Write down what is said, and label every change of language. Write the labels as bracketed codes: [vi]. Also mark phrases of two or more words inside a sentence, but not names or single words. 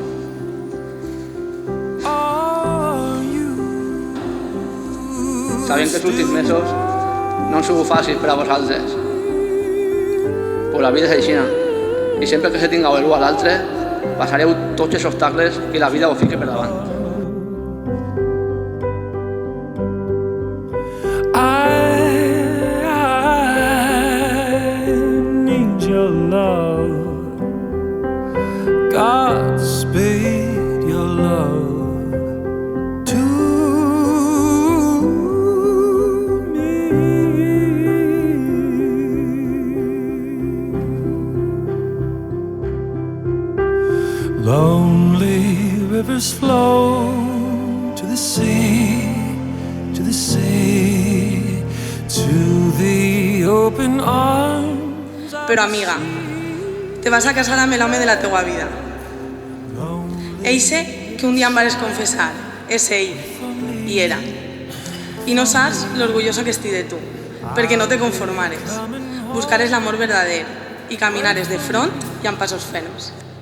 [ca] Sabem que els últims mesos no han sigut fàcils per a vosaltres. Però la vida és així. I sempre que se tingueu l'un a l'altre, passareu tots els obstacles que la vida us fiqui per davant. [en] Godspeed your love to me. Lonely rivers flow to the sea, to the sea, to the open arms. [ca] Però amiga, te vas a casar amb l'home de la teua vida. Eixe que un dia em vares confessar, és ell, i era. I no saps l'orgulloso que estic de tu, perquè no te conformares. Buscares l'amor verdader i caminares de front i amb passos ferms.